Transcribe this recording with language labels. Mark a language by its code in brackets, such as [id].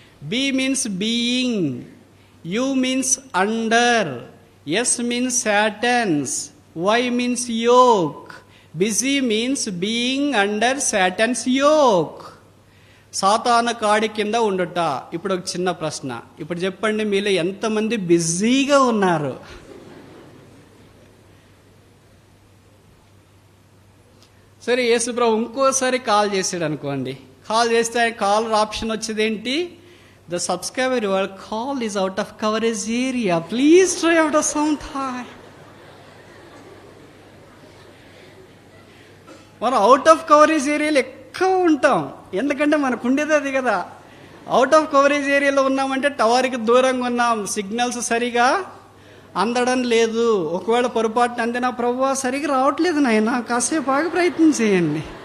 [en] B means being, U means under, S means Satan's, Y means yoke. Busy means being under Satan's yoke. [te] సాతాను కాడి కింద ఉండుట. ఇప్పుడు ఒక చిన్న ప్రశ్న, ఇప్పుడు చెప్పండి, మీలో ఎంతమంది బిజీగా ఉన్నారు? సరే, యేసుప్రభు ఇంకోసారి కాల్ చేసాడు అనుకోండి. కాల్ చేస్తే కాల్ ఆప్షన్ వచ్చేది ఏంటి? [en] The subscriber your call is out of coverage area, please try after some time. [te] మనం అవుట్ ఆఫ్ కవరేజ్ ఏరియాలో ఎక్కువ ఉంటాం, ఎందుకంటే మనకు ఉండేది అది కదా. అవుట్ ఆఫ్ కవరేజ్ ఏరియాలో ఉన్నామంటే టవర్కి దూరంగా ఉన్నాం, సిగ్నల్స్ సరిగా అందడం లేదు. ఒకవేళ పొరపాటున అందినా, ప్రభువా సరిగా రావట్లేదు నాయనా, కాసేపు ఆగి ప్రయత్నం చేయండి.